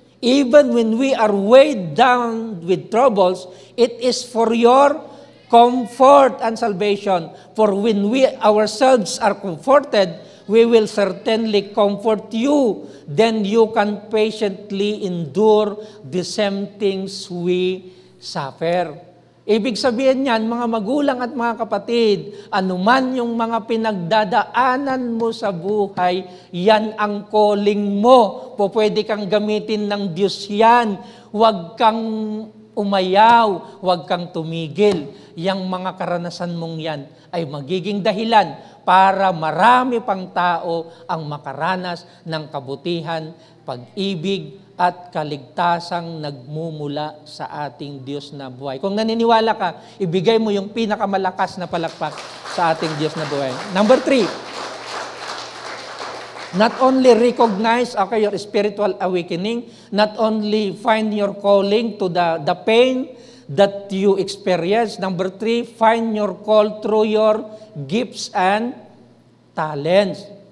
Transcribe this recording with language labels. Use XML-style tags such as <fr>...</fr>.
<en>Even when we are weighed down with troubles, it is for your comfort and salvation. For when we ourselves are comforted, we will certainly comfort you. Then you can patiently endure the same things we suffer.</en> <tl>Ibig sabihin niyan, mga magulang at mga kapatid, anuman yung mga pinagdadaanan mo sa buhay, yan ang calling mo. Pwede kang gamitin ng Diyos yan. Huwag kang umayaw, huwag kang tumigil. Yang mga karanasan mong yan ay magiging dahilan para marami pang tao ang makaranas ng kabutihan, pag-ibig, at kaligtasang nagmumula sa ating Diyos na buhay. Kung naniniwala ka, ibigay mo yung pinakamalakas na palakpak sa ating Diyos na buhay.</tl> <en>Number 3, not only recognize your spiritual awakening, not only find your calling to the pain that you experience. Number 3, find your call through your gifts and talents.</en>